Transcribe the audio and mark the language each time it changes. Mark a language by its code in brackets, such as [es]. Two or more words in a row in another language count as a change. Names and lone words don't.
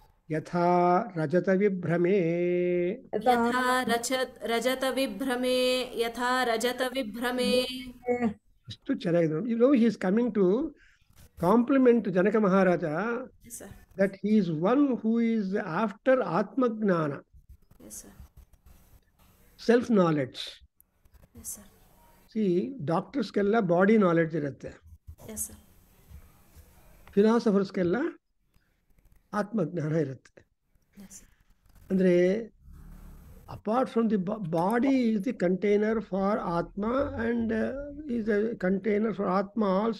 [sa] ಯಥಾ ರಜತ ವಿಭ್ರಮೇ ಯಥಾ ರಜತ ವಿಭ್ರಮೆ ಯಥಾ ರಜತ ವಿಭ್ರಮೆ. [kn] ಅಷ್ಟು ಚೆನ್ನಾಗಿದೆ ನೋಡಿ. [en] he is coming to compliment Janaka Maharaja Yes, sir. that he is one who is after Atmagnana, Yes, sir. self knowledge. Yes, sir. See, [kn] ಡಾಕ್ಟರ್ಸ್ಗೆಲ್ಲ [en] body knowledge [kn] ಇರುತ್ತೆ, [en] Yes, sir. [kn] ಫಿಲಾಸಫರ್ಸ್ಗೆಲ್ಲ ಆತ್ಮಜ್ಞಾನ ಇರುತ್ತೆ. [en] Yes, sir. ಅಂದರೆ apart from the body is the container for Atma and is a container for Atma also.